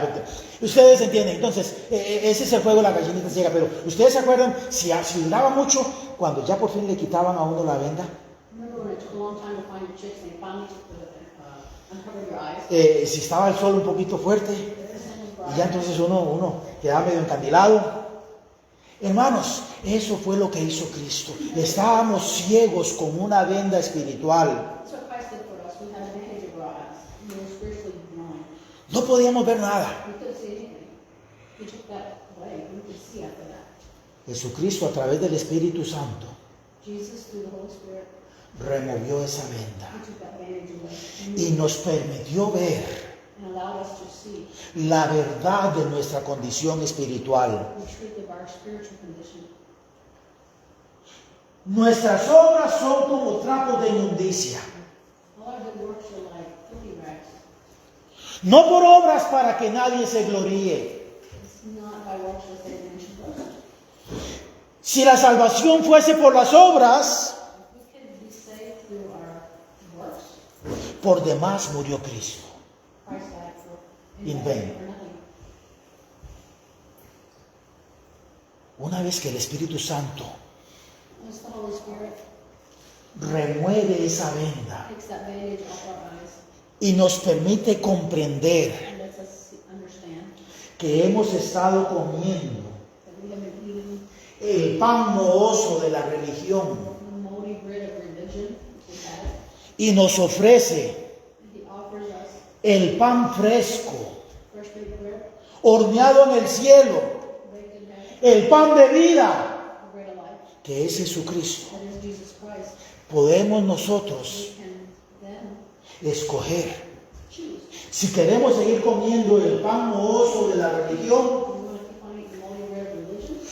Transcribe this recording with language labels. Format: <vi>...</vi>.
<en>But</en> <es>ustedes entienden, entonces, ese es el juego de la gallinita ciega. Pero ustedes se acuerdan, si duraba mucho, cuando ya por fin le quitaban a uno la venda,</es> <en>Remember when it took a long time to find your chicks and they finally uncovered your eyes?</en> <es>si estaba el sol un poquito fuerte, y ya entonces uno quedaba medio encandilado. Hermanos, eso fue lo que hizo Cristo. Estábamos ciegos con una venda espiritual.</es> <en>That's what Christ did for us. We had a bandage over our eyes. We were spiritually blind.</en> <es>No podíamos ver nada.</es> <en>We couldn't see anything. He took that away. We could see after that.</en> <es>Jesucristo, a través del Espíritu Santo,</es> <en>Jesus, through the Holy Spirit,</en> <es>removió esa venda</es> <en>he took that bandage away</en> <es>y nos permitió ver</es> <en>and allowed us to see</en> <es>la verdad de nuestra condición espiritual.</es> <en>the truth of our spiritual condition.</en> <es>Nuestras obras son como trapos de inmundicia.</es> <en>All our good works are like filthy rags.</en> <es>No por obras para que nadie se gloríe.</es> <en>It's not by works that they mention boast.</en> <es>Si la salvación fuese por las obras,</es> <en>If we could be saved through our works,</en> <es>por demás murió Cristo.</es> <en>Christ died for In vain. for nothing.</en> <es>Una vez que el Espíritu Santo</es> <en>Once the Holy Spirit</en> <es>remueve esa venda</es> <en>takes that bandage off our eyes</en> <es>y nos permite comprender</es> <en>and lets us understand</en> <es>que hemos estado comiendo</es> <en>that we have been eating</en> <es>el pan mohoso de la religión</es> <en>the moldy bread of religion, we had it,</en> <es>y nos ofrece</es> <en>and He offers us</en> <es>el pan fresco,</es> <en>fresh baked bread,</en> <es>horneado en el cielo,</es> <en>baked in heaven,</en> <es>el pan de vida,</es> <en>the bread of life,</en> <es>que es Jesucristo.</es> <en>that is Jesus Christ.</en> <es>Podemos nosotros</es> <en>We can then</en> <es>escoger</es> <en>choose.</en> <es>si queremos seguir comiendo el pan mohoso de la religión</es> <en>Do we want to keep on eating the moldy bread of religion</en>